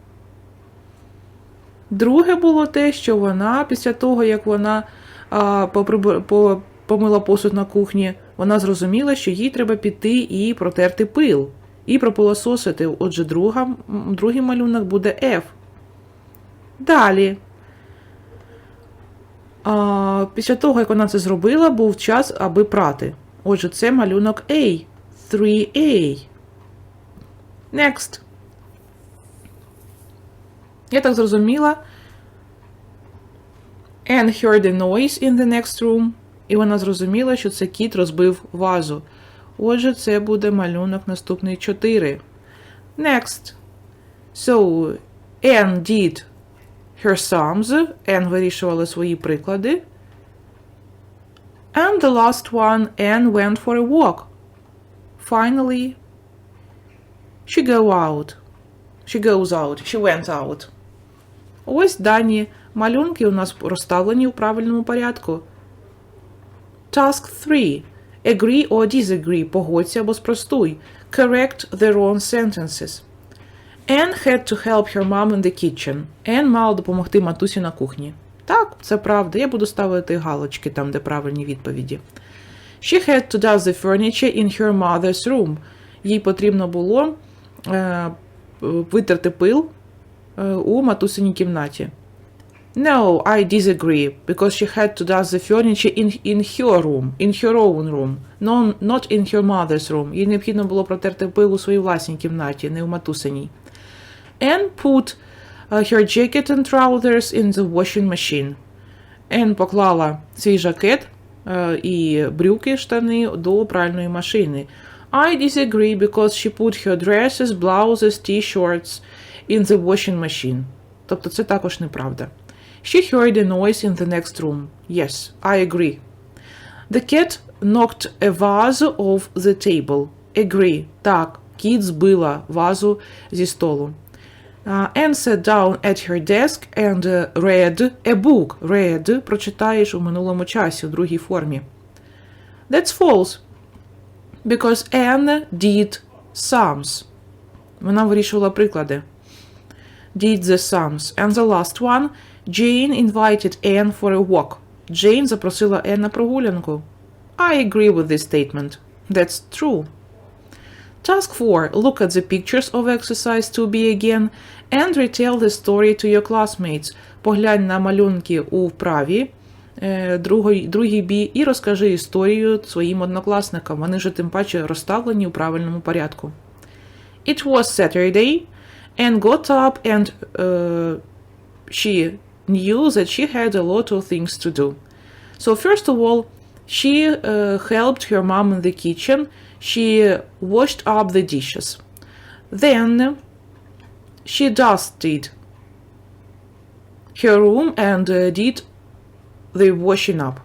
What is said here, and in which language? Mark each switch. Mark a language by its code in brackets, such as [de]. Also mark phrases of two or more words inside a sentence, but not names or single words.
[uk] Друге було те, що вона, після того, як вона помила посуд на кухні, вона зрозуміла, що їй треба піти і протерти пил. І пропилососити. Отже, другий малюнок буде F. Далі. Після того, як вона це зробила, був час, аби прати. Отже, це малюнок A. 3A. [en] Next. [uk] Я так зрозуміла. [en] Anne heard a noise in the next room. [uk] І вона зрозуміла, що це кіт розбив вазу. Отже, це буде малюнок наступний 4. [en] Next. So, Anne did her sums. [uk] Anne вирішувала свої приклади. [en] And the last one, Anne went for a walk. Finally, she went out. [uk] Ось дані малюнки у нас розставлені у правильному порядку. [en] Task 3. Agree or disagree. [uk] Погодься або спростуй. [en] Correct the wrong sentences. Anne had to help her mom in the kitchen. [uk] Anne мала допомогти матусі на кухні. Так, це правда. Я буду ставити галочки там, де правильні відповіді. [en] She had to dust the furniture in her mother's room. [uk] Їй потрібно було витерти пил у матусиній кімнаті. [en] No, I disagree, because she had to dust the furniture in her own room, not in her mother's room. [uk] Їй необхідно було протерти пил у своїй власній кімнаті, не у матусиній. [en] Anne put her jacket and trousers in the washing machine. [uk] Anne поклала свій жакет і брюки, штани до пральної машини. [en] I disagree, because she put her dresses, blouses, t-shirts in the washing machine. [uk] Тобто це також неправда. [en] She heard a noise in the next room. Yes, I agree. The cat knocked a vase off the table. Agree. [uk] Так, кіт збила вазу зі столу. [en] Anne sat down at her desk and read a book. [uk] Read прочитаєш у минулому часі, у другій формі. [en] That's false. Because Anne did sums. [uk] Вона вирішувала приклади. [en] Did the sums. And the last one, Jane invited Anne for a walk. [uk] Jane запросила Anne на прогулянку. [en] I agree with this statement. That's true. Task 4. Look at the pictures of exercise 2b again and retell the story to your classmates. [uk] Поглянь на малюнки у вправі, другий бі, і розкажи історію своїм однокласникам. Вони ж тим паче розставлені у правильному порядку. [en] It was Saturday, and got up and she knew that she had a lot of things to do. So first of all, she helped her mom in the kitchen. She washed up the dishes. Then she dusted her room and did the washing.